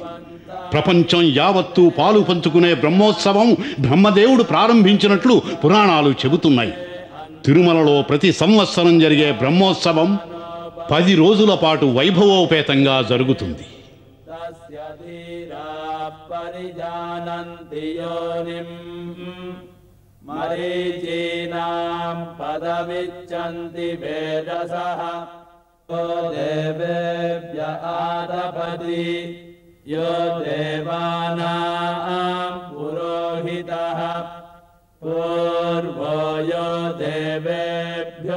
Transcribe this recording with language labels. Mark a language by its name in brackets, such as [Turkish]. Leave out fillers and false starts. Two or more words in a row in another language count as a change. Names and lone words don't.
[Telugu] ప్రపంచం యావత్తూ పాలు పంచుకునే బ్రహ్మోత్సవం బ్రహ్మదేవుడు ప్రారంభించినట్లు పురాణాలు చెబుతున్నాయి. తిరుమలలో ప్రతి సంవత్సరం జరిగే బ్రహ్మోత్సవం 10 రోజుల పాటు వైభవోపేతంగా జరుగుతుంది. [Sanskrit] परिजानन्ति योनिम् मरीचीनां पदमिच्छन्ति वेदसः यो देवेभ्य आदपति यो देवानां पुरोहितः पूर्वो यो देवेभ्यो